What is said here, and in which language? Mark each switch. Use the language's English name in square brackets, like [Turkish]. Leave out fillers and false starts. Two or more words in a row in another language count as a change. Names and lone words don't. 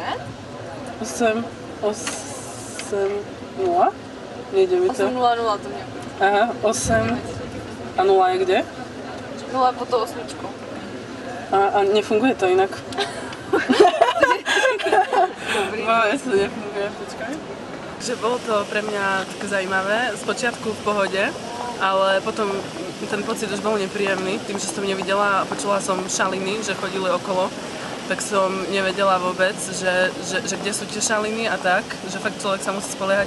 [Czech] 8, 0? Nejde mi to. 800 to mělo být. Aha, 8 a 0 je kde? 0 po to 8. A nefunguje to jinak. Máme, [Slovak] to nefunguje, počkaj. Že bolo to pre mňa také zaujímavé, spočiatku v pohode, ale potom ten pocit už bol nepríjemný, tým, že som nevidela a počula som šaliny, že chodili okolo, tak som nevedela vôbec, že kde sú tie šaliny a tak, že fakt človek sa musí spoliehať.